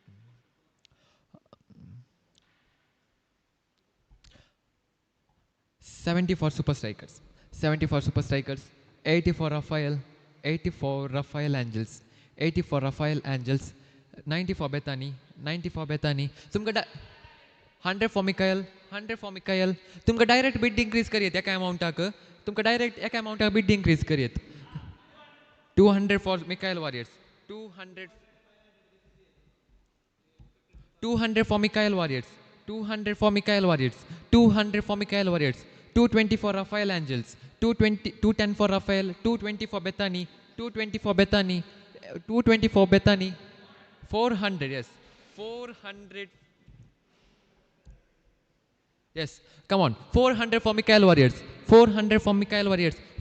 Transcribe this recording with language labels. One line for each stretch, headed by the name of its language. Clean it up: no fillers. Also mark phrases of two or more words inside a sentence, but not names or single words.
English: 70 for Super Strikers, 70 for Super Strikers, 80 for Rafael, 80 for Rafael Angels, 80 for Rafael Angels, 90 for Bethany, 90 for Bethany. तुमका 100 for Mikael, 100 for Mikael.
Konkani: तुमका
English: direct bid increase
Konkani: करियत एका amount का, तुमका direct एका amount का
English: bid increase
Konkani: करियत.
English: 200 for Mikael Warriors, 200 for Mikael Warriors, 200 for Mikael Warriors, 200 for Mikael Warriors, 220 for Rafael Angels, 210 for Rafael, 220 for Bethany, 220 for Bethany, 220 for Bethany, 400, yes, 400. Yes, come on. 400 for Mikael Warriors. 400 for Mikael Warriors.